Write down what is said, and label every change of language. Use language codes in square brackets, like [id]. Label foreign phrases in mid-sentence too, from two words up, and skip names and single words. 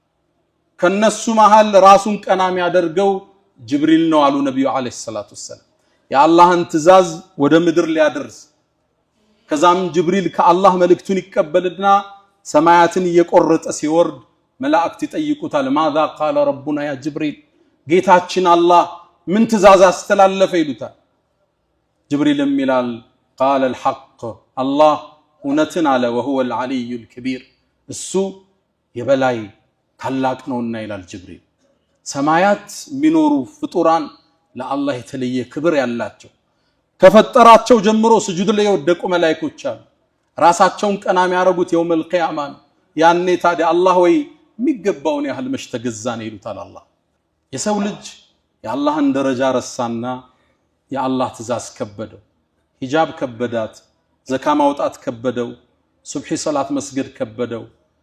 [am] ከነሱ መሃል ራሱን ቀና የሚያደርገው ጅብሪል ነው አሉ ነብዩ [ar] عليه الصلاة والسلام [am] የአላህን ትእዛዝ ወደ ምድር ሊያደርስ ከዛም ጅብሪል ከአላህ መልእክቱን ይቀበልና ሰማያትን እየቆረጠ ሲወርድ መላእክት ይጠይቁታል [ar] ماذا قال ربنا يا جبريل [am] ጌታችን አላህ ምን ትእዛዝ አስተላለፈ ይሉታል ጅብሪልም ይላል [ar] قال الحق الله [am] እውነትን አለ [ar] وهو العلي الكبير [am] እሱ የበላይ ታላቅ ነውና ይላል ጅብሪል ሰማያት ሚኖሩ ፍጡራን ለአላህ የተለየ ክብር ያላቸው ከፈጠራቸው ጀምሮ ስጁድ ላይ ወደቁ መላእክቶች አሉ ራሳቸውን ቀና የሚያረጉት [ar] يوم القيامة [am] ያኔ ታዲያ አላህ ወይ የሚገባውን ያህል መሽተገዛን ይሉታል አላህ የሰው ልጅ የአላህን ደረጃ ረሳና የአላህ ትእዛዝ ከበደው ሂጃብ ከበዳት ዘካ ማውጣት ከበደው ሱብሂ ሶላት መስገድ ከበደው